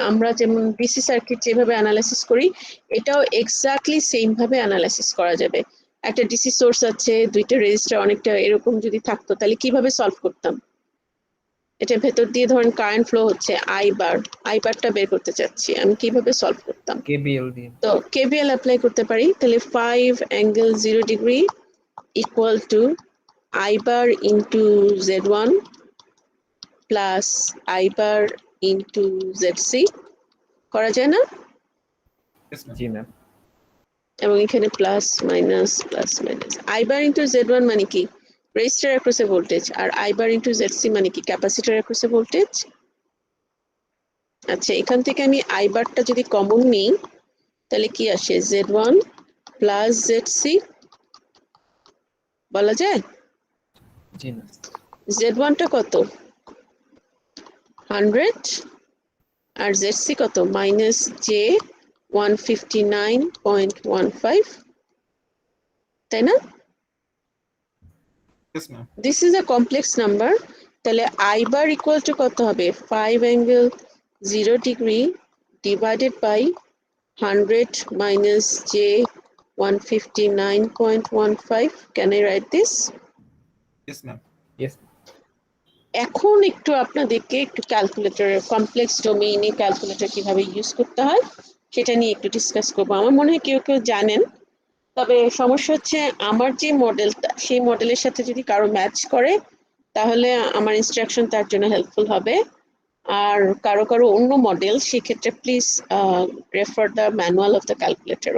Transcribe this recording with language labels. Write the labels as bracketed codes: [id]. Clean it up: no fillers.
[bn] আমরা যেমন DC circuit যেভাবে অ্যানালাইসিস করি, এটাও এক্স্যাক্টলি সেম ভাবে অ্যানালাইসিস করা যাবে। একটা ডিসি সোর্স আছে, দুইটা রেজিস্টার, অনেকটা এরকম যদি থাকতো তাহলে কিভাবে সলভ করতাম? এটা ভেতর দিয়ে ধরেন কারেন্ট ফ্লো হচ্ছে, আই বারটা বের করতে চাচ্ছি, আমি কিভাবে সলভ করতাম? কেবিএল দিয়ে। তো কেবিএল অ্যাপ্লাই করতে পারি। [en] তাহলে 5 angle 0 degree equal to I bar into Z1 plus I bar into ZC [bn] করা যায় না? [en] Yes, ma'am. [bn] জি ম্যাম। এবং এখানে plus minus I bar into Z1 মানে কি? Register অ্যাক্রসে voltage, আর I bar into ZC মানে কি? Capacitor অ্যাক্রসে voltage. আচ্ছা, এখান থেকে আমি I barটা যদি কমন নিই তাহলে কি আসে? Z1 প্লাস ZC বলা যায়? জি না। Z1 টা কত? 100 আর ZC কত? মাইনাস J 159.15, তাই না? [en] Yes, ma'am. This is a complex number. তাহলে I bar equal to [bn] কত হবে? [en] 5 angle 0 degree divided by 100 minus J 159.15. Can I write this? Yes, ma'am. Yes. [bn] এখন একটু আপনাদেরকে একটু ক্যালকুলেটরের কমপ্লেক্স ডোমেইনে ক্যালকুলেটর কিভাবে ইউজ করতে হয় সেটা নিয়ে একটু ডিসকাস করবো। আমার মনে হয় কেউ কেউ জানেন, তবে সমস্যা হচ্ছে আমার যে মডেলটা সেই মডেলের সাথে যদি কারো ম্যাচ করে তাহলে আমার ইনস্ট্রাকশন তার জন্য হেল্পফুল হবে, আর কারো কারো অন্য মডেল, সেক্ষেত্রে [en] Please refer the manual of the calculator.